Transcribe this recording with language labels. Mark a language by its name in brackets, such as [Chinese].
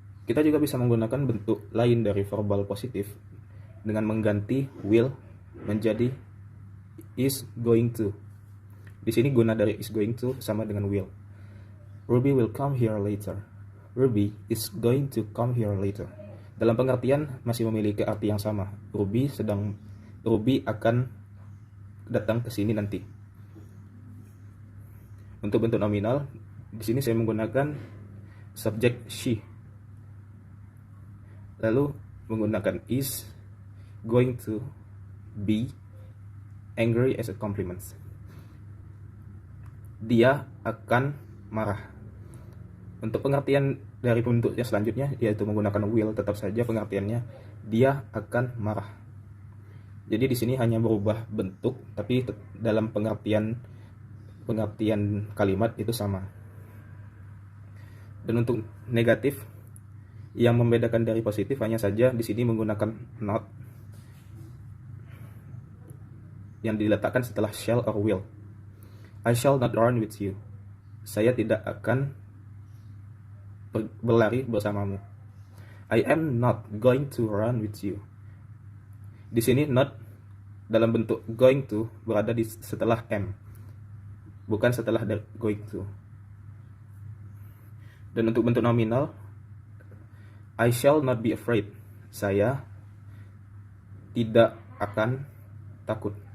[Indonesian] Kita juga bisa menggunakan bentuk lain dari verbal positif dengan mengganti will menjadi is going to. Di sini guna dari is going to sama dengan will. [English] Ruby will come here later. Ruby is going to come here later. [Indonesian] Dalam pengertian masih memiliki arti yang sama. Ruby akan datang ke sini nanti. Untuk bentuk nominal, di sini saya menggunakan subjek she. Lalu menggunakan [English] is going to be angry as a compliment. [Indonesian] Dia akan marah. Untuk pengertian dari bentuk yang selanjutnya, yaitu menggunakan will, tetap saja pengertiannya dia akan marah. Jadi di sini hanya berubah bentuk, tapi dalam pengertian kalimat itu sama. Dan untuk negatif, yang membedakan dari positif hanya saja di sini menggunakan not yang diletakkan setelah shall or will. [English] I shall not run with you. [Indonesian] Saya tidak akan berlari bersamamu. [English] I am not going to run with you. [Indonesian] Di sini not dalam bentuk going to berada di setelah am, bukan setelah going to. Dan untuk bentuk nominal, [English] I shall not be afraid. [Indonesian] Saya tidak akan takut.